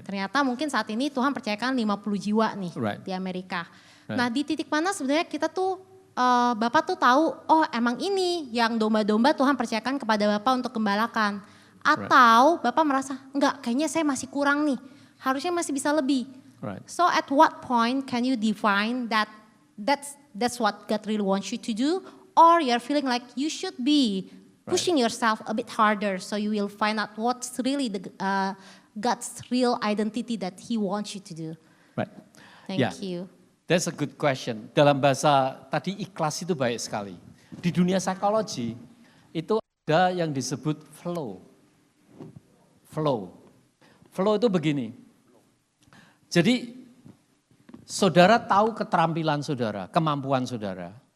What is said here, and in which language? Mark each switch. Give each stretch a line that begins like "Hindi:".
Indonesian: Ternyata mungkin saat ini Tuhan percayakan 50 jiwa nih
English: Right.
Indonesian: di Amerika.
English: Right.
Indonesian: Nah di titik mana sebenarnya kita tuh, Bapak tuh tahu, oh emang ini yang domba-domba Tuhan percayakan kepada Bapak untuk gembalakan. Atau Bapak merasa, enggak kayaknya saya masih kurang nih, harusnya masih bisa lebih.
English: Right. So at what point can you define that's what God really wants you to do, or you're feeling like you should be pushing yourself a bit harder so you will find out what's really the God's real identity that He wants you to do. Right. Thank Yeah. you. That's a good question.
Indonesian: Dalam bahasa tadi ikhlas itu baik sekali. Di dunia psikologi itu ada yang disebut flow. Flow. Flow itu begini. Jadi saudara tahu keterampilan saudara, kemampuan saudara.